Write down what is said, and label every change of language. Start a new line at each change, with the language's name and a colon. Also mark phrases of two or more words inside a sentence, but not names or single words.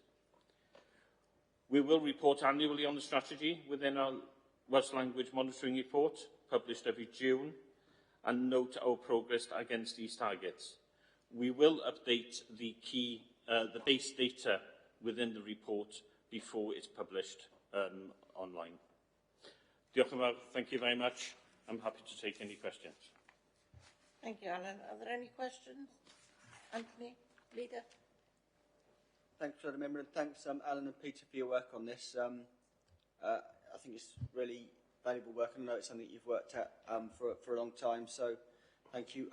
English: We will report annually on the strategy within our Welsh language monitoring report, published every June, and note our progress against these targets. We will update the base data within the report before it's published online.
Welsh: Diolch yn fawr.
English: Thank you very much. I'm happy to take any questions. Thank you, Alan. Are there any questions? Anthony, Leader? Thanks, President Member, and thanks, Alan and Peter, for your work on this. I think it's really valuable work, and I know it's something you've worked at for a long time, so thank you.